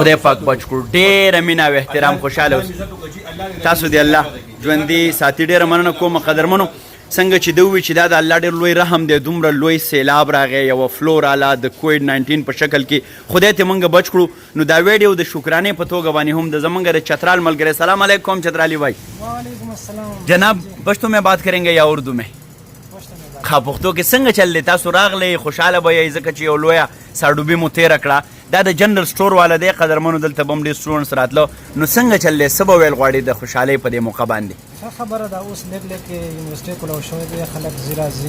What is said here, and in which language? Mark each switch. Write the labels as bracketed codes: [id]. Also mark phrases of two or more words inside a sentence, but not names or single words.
[ps] خدای پاک بچ کړو ډېره مینه او احترام خوشحاله اوسئ تاسو دی الله ژوندي ساتي ډېره مننه کوم قدرمنو څنګه چې دوی چې دا د الله ډېر لوی رحم دی دومره لوی سیلاب راغی یوه فلو راله د کووډ 19 په شکل کې خدای ته موږ بچ کړو نو دا ویډیو د شکرانې په توګه باندې هم د زمونږ د چترال ملګری [ar] سلام علیکم [ps] چترالی بھائی [ar] وعلیکم السلام [ps] جناب پښتو [ur] میں بات کریں گے یا اردو میں [ps] خا پښتو کې څنګه چل دی تاسو راغلی خوشحاله به یې ځکه چې یو لویه ساړوبي مو تېره کړه دا د جنرل سټور والا دی قدرمنو دلته به هم ډېر سټوډنټس راتلو نو څنګه چل دی څه به ویل غواړي د خوشحالۍ په دې موقع باندې ښه خبره ده اوس لږ لږ یونیورسټۍ کولو شوی دی خلک ځي راځي